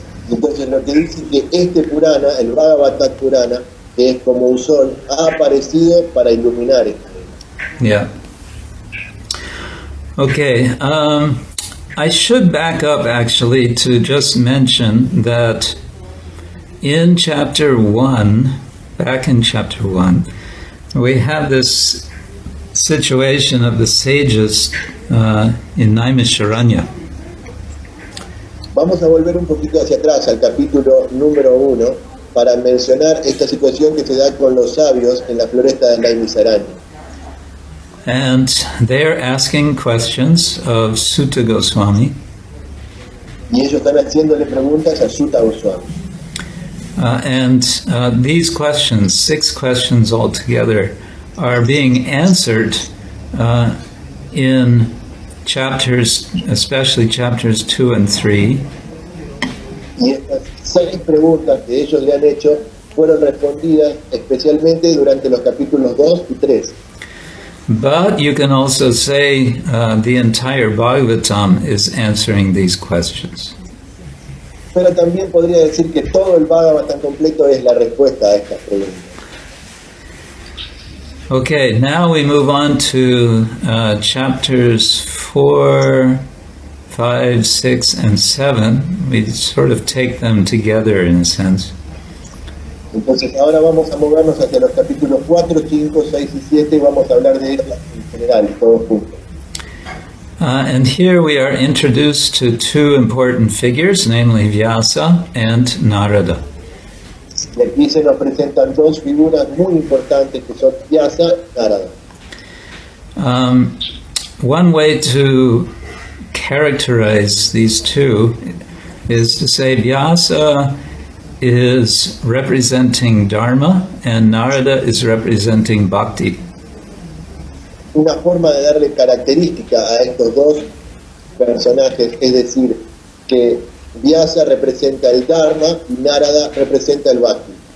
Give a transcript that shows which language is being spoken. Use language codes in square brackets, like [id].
[es] Entonces lo que dice que este Purana, el Bhagavatam Purana, que es como un sol, ha aparecido para iluminar esto. [en] Yeah. Okay. I should back up actually to just mention that in chapter 1, back in chapter 1, we have this situation of the sages in Naimisharanya. [es] Vamos a volver un poquito hacia atrás al capítulo número 1 para mencionar esta situación que se da con los sabios en la floresta de Naimisaranya. [en] And they're asking questions of Sutta Goswami. [es] Y ellos están haciéndole preguntas a Sutta Goswami. [en] And these questions, 6 questions altogether, are being answered in chapters, especially chapters 2 and 3. [es] Y estas 6 preguntas que ellos le han hecho fueron respondidas especialmente durante los capítulos 2 y 3. [en] But you can also say the entire Bhagavatam is answering these questions. [es] Pero también podría decir que todo el Bhagavatam completo es la respuesta a estas preguntas. [en] Okay, now we move on to chapters 4, 5, 6, and 7. We sort of take them together in a sense. [es] Entonces ahora vamos a movernos hacia los capítulos 4, 5, 6 y 7 y vamos a hablar de ellos en general, todos juntos. [en] And here we are introduced to 2 important figures, namely Vyasa and Narada. [es] Y aquí se nos presentan 2 figuras muy importantes que son Vyasa y Narada. [en] One way to characterize these 2 is to say Vyasa is representing Dharma and Narada is representing Bhakti. [es] Una forma de darle característica a estos 2 personajes es decir que Vyasa representa el Dharma y Narada representa el Bhakti.